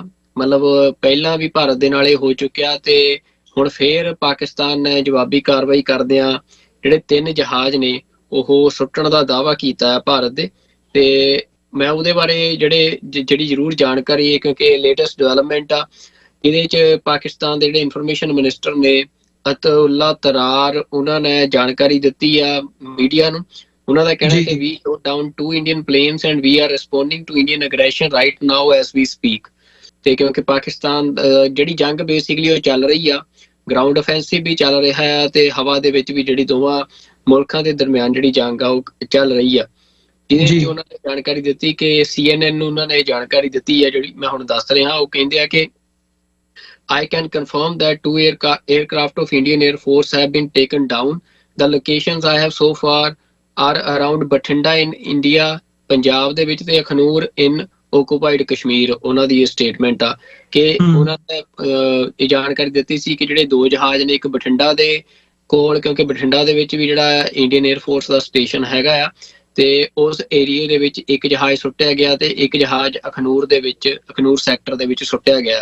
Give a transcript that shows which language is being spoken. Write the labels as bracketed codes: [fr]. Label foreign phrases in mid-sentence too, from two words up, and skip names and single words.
[pa] ਮਤਲਬ ਪਹਿਲਾਂ ਵੀ ਭਾਰਤ ਦੇ ਨਾਲ ਇਹ ਹੋ ਚੁੱਕਿਆ ਤੇ ਹੁਣ ਫੇਰ ਪਾਕਿਸਤਾਨ ਨੇ ਜਵਾਬੀ ਕਾਰਵਾਈ ਕਰਦਿਆਂ ਜਿਹੜੇ 3 ਜਹਾਜ਼ ਨੇ ਉਹ ਸੁੱਟਣ ਦਾ ਦਾਅਵਾ ਕੀਤਾ ਹੈ ਭਾਰਤ ਦੇ। ਤੇ ਮੈਂ ਉਹਦੇ ਬਾਰੇ ਜਿਹੜੀ ਜ਼ਰੂਰ ਜਾਣਕਾਰੀ ਹੈ, ਕਿਉਂਕਿ [en] latest development [pa] ਆ, ਇਹਦੇ 'ਚ ਪਾਕਿਸਤਾਨ ਦੇ ਜਿਹੜੇ [en] information minister [pa] ਨੇ ਅਤਉੱਲਾ ਤਰਾਰ, ਉਹਨਾਂ ਨੇ ਜਾਣਕਾਰੀ ਦਿੱਤੀ ਆ ਮੀਡੀਆ ਨੂੰ। ਉਹਨਾਂ ਦਾ ਕਹਿਣਾ ਕਿ [en] we shot down 2 Indian planes and we are responding to Indian aggression right now as we speak। [pa] ਤੇ ਕਿਉਂਕਿ ਪਾਕਿਸਤਾਨ ਜਿਹੜੀ ਜੰਗ ਬੇਸਿਕਲੀ ਉਹ ਚੱਲ ਰਹੀ ਆ, [en] ground offensive [pa] ਵੀ ਚੱਲ ਰਿਹਾ ਆ ਤੇ ਹਵਾ ਦੇ ਵਿੱਚ ਵੀ ਜਿਹੜੀ ਦੋਵਾਂ ਮੁਲਕਾਂ ਦੇ ਦਰਮਿਆਨ ਜਿਹੜੀ ਜੰਗ ਆ ਉਹ ਚੱਲ ਰਹੀ ਆ। ਜਿਹਦੇ ਵਿੱਚ ਉਹਨਾਂ ਨੇ ਜਾਣਕਾਰੀ ਦਿੱਤੀ ਕਿ CNN ਨੂੰ ਉਹਨਾਂ ਨੇ ਜਾਣਕਾਰੀ ਦਿੱਤੀ ਹੈ ਜਿਹੜੀ ਮੈਂ ਹੁਣ ਦੱਸ ਰਿਹਾ। ਉਹ ਕਹਿੰਦੇ ਆ ਕਿ [en] I can confirm that 2 aircraft of Indian Air Force have been taken down. The locations I have so far are around Bathinda in India, [pa] ਪੰਜਾਬ ਦੇ ਵਿੱਚ, ਤੇ [en] ਅਖਨੂਰ in occupied ਕਸ਼ਮੀਰ। [pa] ਉਹਨਾਂ ਦੀ ਇਹ ਸਟੇਟਮੈਂਟ ਆ ਕਿ ਉਹਨਾਂ ਨੇ ਇਹ ਜਾਣਕਾਰੀ ਦਿੱਤੀ ਸੀ ਕਿ ਜਿਹੜੇ 2 ਜਹਾਜ਼ ਨੇ, ਇੱਕ ਬਠਿੰਡਾ ਦੇ ਕੋਲ, ਕਿਉਂਕਿ ਬਠਿੰਡਾ ਦੇ ਵਿੱਚ ਵੀ ਜਿਹੜਾ ਇੰਡੀਅਨ 에ਅਰ ਫੋਰਸ ਦਾ ਸਟੇਸ਼ਨ ਹੈਗਾ ਆ, ਤੇ ਉਸ ਏਰੀਏ ਦੇ ਵਿੱਚ ਇੱਕ ਜਹਾਜ਼ ਸੁੱਟਿਆ ਗਿਆ ਤੇ ਇੱਕ ਜਹਾਜ਼ ਅਖਨੂਰ ਸੈਕਟਰ ਦੇ ਵਿੱਚ ਸੁੱਟਿਆ ਗਿਆ।